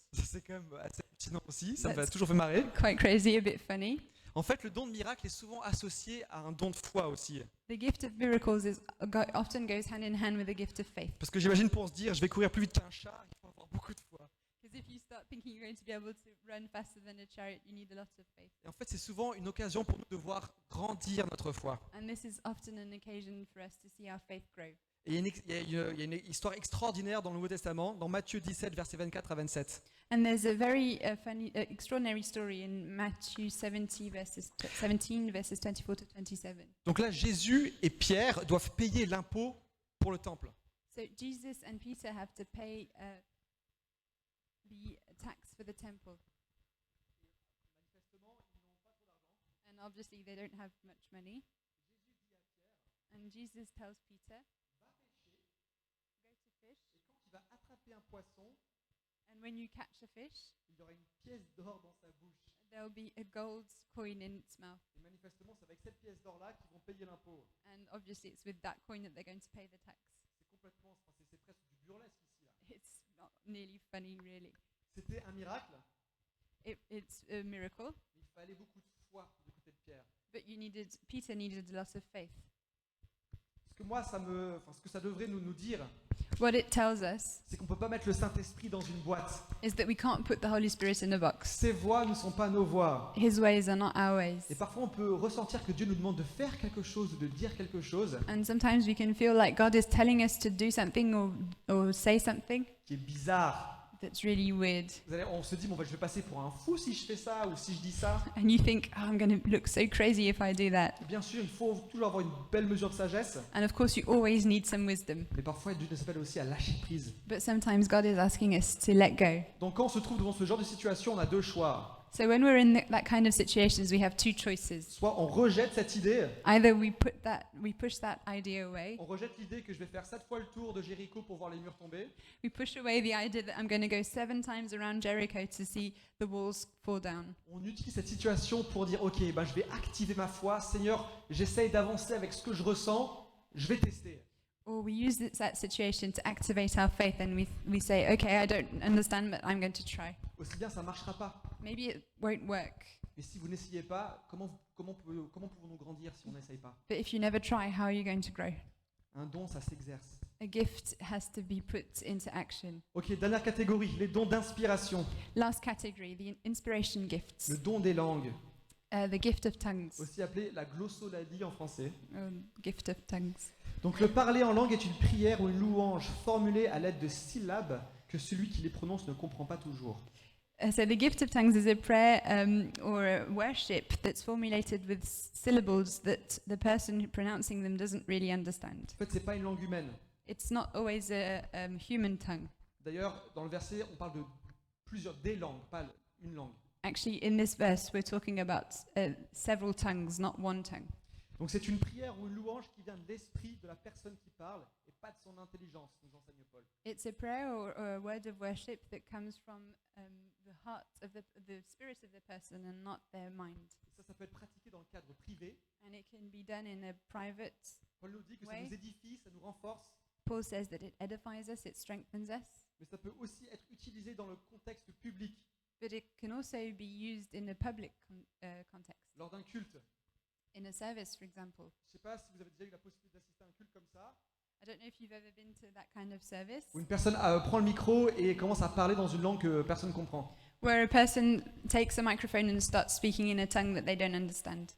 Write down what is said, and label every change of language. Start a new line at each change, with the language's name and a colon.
French: Ça, c'est quand même assez hallucinant aussi, ça m'a
English: That's-
French: toujours fait marrer.
English: Quite crazy, a bit funny.
French: En fait, le don de miracle est souvent associé à un don de foi aussi.
English: The gift of miracles often goes hand in hand with the gift of faith.
French: Parce que j'imagine pour se dire, je vais courir plus vite qu'un char, il faut avoir beaucoup de foi.
English: Because if you start thinking you're going to be able to run faster than a chariot, you need a lot of faith.
French: Et en fait, c'est souvent une occasion pour nous de voir grandir notre foi.
English: And this is often an occasion for us to see our faith grow.
French: Et il y a une histoire extraordinaire dans le Nouveau Testament, dans Matthieu 17, versets 24 à 27.
English: And there's a very funny, extraordinary story in Matthew 17, verses 24 to 27.
French: Donc là, Jésus et Pierre doivent payer l'impôt pour le temple.
English: So Jesus and Peter have to pay the tax for the temple. And obviously they don't have much money. And Jesus tells Peter, go to fish,
French: Il va attraper un poisson,
English: and when you catch a fish,
French: il y aura une pièce d'or dans sa bouche.
English: there will be a gold coin in its mouth.
French: Et manifestement, c'est avec cette pièce d'or-là qu'ils vont payer l'impôt.
English: And obviously it's with that coin that they're going to pay the tax.
French: C'est presque du burlesque ici. Là.
English: It's not nearly funny, really.
French: C'était un miracle,
English: It's a miracle,
French: mais il fallait beaucoup de foi du côté de Pierre.
English: but Peter needed a lot of faith.
French: Parce que moi, ce que ça devrait nous dire,
English: What it tells us
French: c'est qu'on ne peut pas mettre le Saint-Esprit dans une boîte.
English: is that we can't put the Holy Spirit in a box.
French: Ses voies ne sont pas nos voies.
English: His ways are not our ways.
French: Et parfois, on peut ressentir que Dieu nous demande de faire quelque chose, de dire quelque chose
English: And sometimes we can feel like God is telling us to do something or say something
French: qui est bizarre,
English: that's really weird.
French: On se dit, bon, bah, je vais passer pour un fou si je fais ça ou si je dis ça.
English: And you think, oh, I'm going to look so crazy if I do that.
French: Et bien sûr, il faut toujours avoir une belle mesure de sagesse,
English: And of course, you always need some wisdom.
French: mais parfois Dieu nous appelle aussi à lâcher prise.
English: But sometimes God is asking us to let go.
French: Donc quand on se trouve devant ce genre de situation, on a deux choix.
English: So when we're in that kind of situations, we have two choices.
French: Soit on rejette cette idée,
English: Either we push that idea away.
French: on rejette l'idée que je vais faire 7 fois le tour de Jéricho pour voir les murs tomber,
English: We push away the idea that I'm going to go 7 times around Jericho to see the walls fall down.
French: on utilise cette situation pour dire, ok, ben, je vais activer ma foi, Seigneur, j'essaye d'avancer avec ce que je ressens, je vais tester.
English: Or we use that situation to activate our faith and we say, okay, I don't understand, but I'm going to try.
French: Aussi bien, ça ne marchera pas.
English: Maybe it won't work.
French: Mais si vous n'essayez pas, comment pouvons-nous grandir si on n'essaye pas?
English: But if you never try, how are you going to grow?
French: Un don, ça s'exerce.
English: A gift has to be put into action.
French: Ok, dernière catégorie, les dons d'inspiration,
English: Last category, the inspiration gifts.
French: le don des langues,
English: The gift of tongues.
French: aussi appelé la glossolalie en français.
English: Gift of tongues.
French: Donc le parler en langue est une prière ou une louange formulée à l'aide de syllabes que celui qui les prononce ne comprend pas toujours.
English: So the gift of tongues is a prayer or a worship that's formulated with syllables that the person pronouncing them doesn't really understand.
French: En fait, c'est pas une langue humaine.
English: It's not always a human tongue.
French: D'ailleurs, dans le verset, on parle de des langues, pas une langue.
English: Actually, in this verse, we're talking about several tongues, not one tongue.
French: Donc c'est une prière ou une louange qui vient de l'esprit de la personne qui parle et pas de son intelligence, nous enseigne Paul.
English: It's a prayer or a word of worship that comes from the heart of the spirit of the person and not their mind.
French: Et ça peut être pratiqué dans le cadre privé.
English: And it can be done in a private.
French: Paul nous dit que ça Ouais. nous édifie, ça nous renforce,
English: Paul says that it edifies us, it strengthens us,
French: mais ça peut aussi être utilisé dans le contexte public,
English: but it can also be used in a public context.
French: lors d'un culte.
English: In a service, for example.
French: Je ne sais pas si vous avez déjà eu la possibilité d'assister à un culte comme ça,
English: I don't know if you've ever been to that kind of service,
French: où une personne prend le micro et commence à parler dans une langue que personne ne comprend.
English: where a person takes a microphone and starts speaking in a tongue that they don't understand.